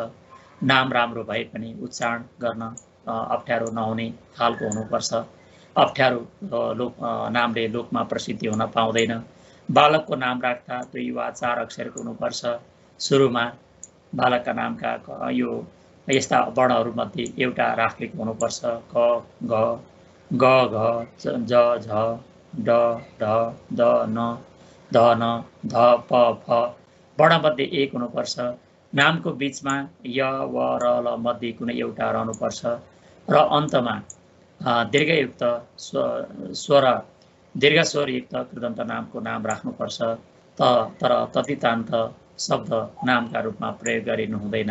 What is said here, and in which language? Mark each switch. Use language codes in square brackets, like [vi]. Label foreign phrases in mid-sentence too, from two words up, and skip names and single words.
[ne] नाम राम्रो भए पनि उच्चारण गर्न अप्ठ्यारो नहुने खालको हुनुपर्छ। अप्ठ्यारो नामले लोकमा प्रसिद्धि हुन पाउँदैन। बालकको नाम राख्दा 2 वा 4 अक्षरको हुनुपर्छ। सुरुमा बालकका नामका यो यस्ता वर्णहरूमध्ये एउटा राखेको हुनुपर्छ। क, ग, ग, घ, ज, झ, ड, ढ, द, न, ध, न, ध, प, फ वर्णमध्ये एक हुनुपर्छ। नामको बीचमा य, व, र, ल मध्ये कुनै एउटा रहनुपर्छ र अन्तमा दीर्घयुक्त दीर्घ स्वरयुक्त कृदन्त नामको नाम राख्नुपर्छ। तर तद्धितान्त शब्द नामका रूपमा प्रयोग गरिनु हुँदैन।